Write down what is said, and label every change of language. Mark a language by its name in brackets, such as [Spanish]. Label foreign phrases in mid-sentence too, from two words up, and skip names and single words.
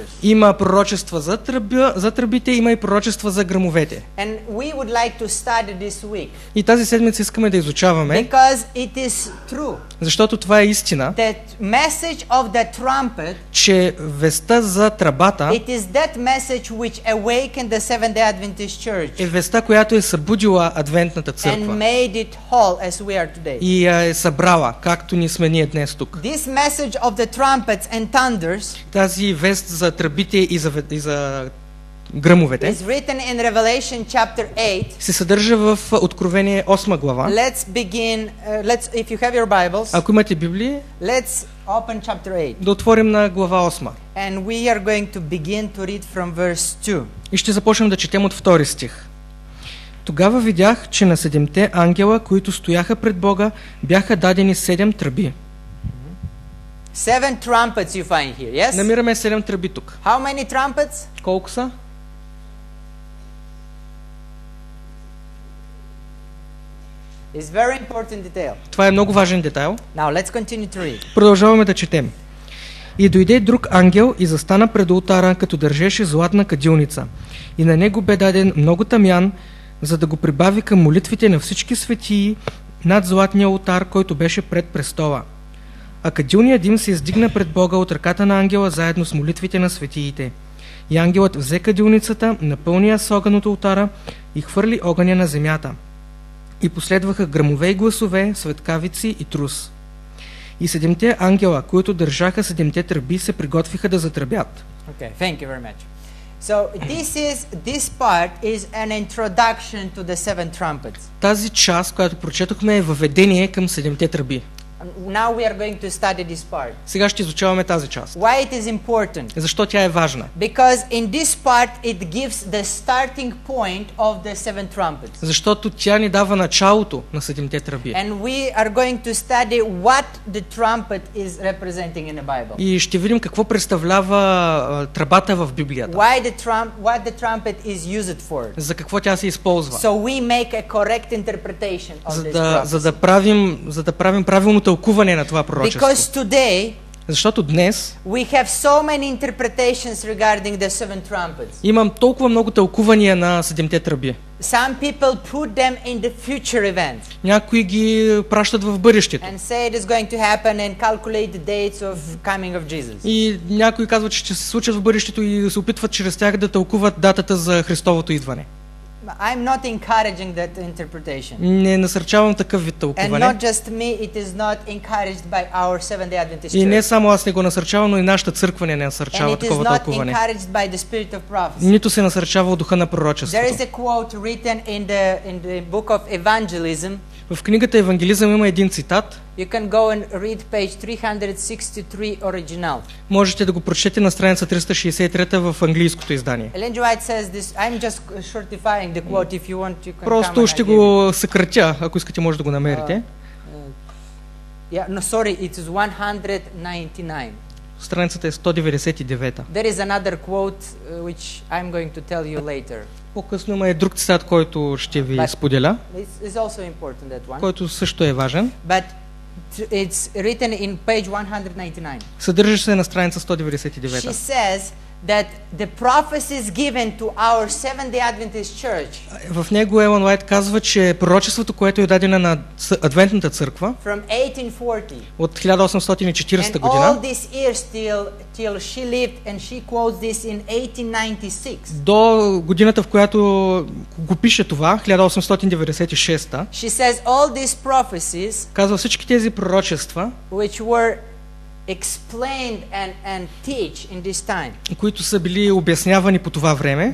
[Bulgarian] има пророчества за тръбите, има и пророчества за гръмовете. [English] And we would like to study this week [Bulgarian] И тази седмица искаме да изучаваме, [English] because it is true. [Bulgarian] защото това е истина, [English] The message of the trumpet, [Bulgarian] че веста за тръбата [English] it is that message which awakened the Seventh-day Adventist Church [Bulgarian] е веста, която е събудила адвентната [English] and [Bulgarian] църква [English] made it whole as we are today. [Bulgarian] и я е събрала, както ни сме ние днес тук. [English] This message of the trumpets and thunders [Bulgarian] Тази вест за тръбите и за гръмовете [English] is written in Revelation chapter 8. [Bulgarian] се съдържа в Откровение 8 глава. [English] Let's begin, if you have your Bibles, [Bulgarian] Ако имате Библии, [English] let's open chapter 8. [Bulgarian] да отворим на глава 8. [English] And we are going to begin to read from verse 2. [Bulgarian] И ще започнем да четем от 2 стих. Тогава видях, че на 7 ангела, които стояха пред Бога, бяха дадени 7 тръби. [English] 7 trumpets you find here, yes? [Bulgarian] Намираме 7 тръби тук. [English] How many trumpets? [Bulgarian] Колко са? [English] It's very important detail. [Bulgarian] Това е много важен детайл. [English] Now let's continue to read. [Bulgarian] Продължаваме да четем. И дойде друг ангел и застана пред олтара, като държеше златна кадилница. И на него бе даден много тамян, за да го прибави към молитвите на всички светии над златния олтар, който беше пред престола. А кадилният дим се издигна пред Бога от ръката на ангела заедно с молитвите на светиите. И ангелът взе кадилницата, напълни я с огън от олтара и хвърли огъня на земята. И последваха гръмове и гласове, светкавици и трус. И 7 ангела, които държаха 7 тръби, се приготвиха да затръбят. [English] Okay, thank you very much. So this part is an introduction to the 7 trumpets. [Bulgarian] Тази част, която прочетохме, е въведение към 7 тръби. [English] Now we are going to study this part. [Bulgarian] Сега ще изучаваме тази част. [English] Why it is important? [Bulgarian] Защо тя е важна? [English] Because in this part it gives the starting point of the 7 trumpets. [Bulgarian] Защото тя ни дава началото на 7 тръби. [English] And we are going to study what the trumpet is representing in the Bible. [Bulgarian] И ще видим какво представлява тръбата в Библията. [English] What the trumpet is used for. [Bulgarian] За какво тя се използва. [English] So we make a correct interpretation of this prophecy. [Bulgarian] За да правим правилното тълкуване на това пророчество. [English] Because today [Bulgarian] Защото днес [English] we have so many interpretations regarding the 7 trumpets. [Bulgarian] имам толкова много тълкувания на 7 тръби. [English] Some people put them in the future event [Bulgarian] Някои ги пращат в бъдещето. [English] and say it is going to happen and calculate the dates of coming of Jesus. [Bulgarian] И някои казват, че ще се случат в бъдещето и се опитват чрез тях да тълкуват датата за Христовото идване. [English] I'm not encouraging that interpretation. [Bulgarian] Не насърчавам такъв вид [English] And [Bulgarian] тълкуване. [English] not just me, it is not encouraged by our Seventh-day Adventist [Bulgarian] И не [English] Church. [Bulgarian] само аз не го насърчавам, но и нашата църква не насърчава [English] And it is [Bulgarian] такова [English] not [Bulgarian] тълкуване. [English] encouraged by the spirit of prophecy. [Bulgarian] Нито се насърчава от духа на [English] There [Bulgarian] пророчеството. [English] is a quote written in the book of Evangelism. [Bulgarian] В книгата Евангелизъм има един цитат. [English] You can go and read page 363 original. [Bulgarian] Можете да го прочетете на страница 363 в английското издание. [English] Ellen G. White says this. I'm just shortifying the quote. If you want, you can come [Bulgarian] Просто [English] and [Bulgarian] ще [English] I give it. [Bulgarian] го съкратя, ако искате може да го намерите. [English] Yeah, no, sorry, it is 199. [Bulgarian] Страницата е 199. [English] There is another quote which I'm going to tell you later. [Bulgarian] По-късно има и друг цитат, който ще ви споделя, [English] It's also important, that one. [Bulgarian] който също е важен. [English] But it's written in page 199. [Bulgarian] Съдържа се на страница [English] She [Bulgarian] 199. [English] says that the prophecies given to our Seventh-day Adventist Church [Bulgarian] В него Елън Уайт казва, че пророчеството, което е дадено на Адвентната църква [English] from 1840 [Bulgarian] от 1840 [English] and all [Bulgarian] година [English] these years till she lived, and she quotes this in 1896. [Bulgarian] до годината, в която го пише това, 1896, [English] She says all these prophecies [Bulgarian] казва всички тези пророчества, [English] which were explained and teach in this time, [Bulgarian] които са били обяснявани по това време,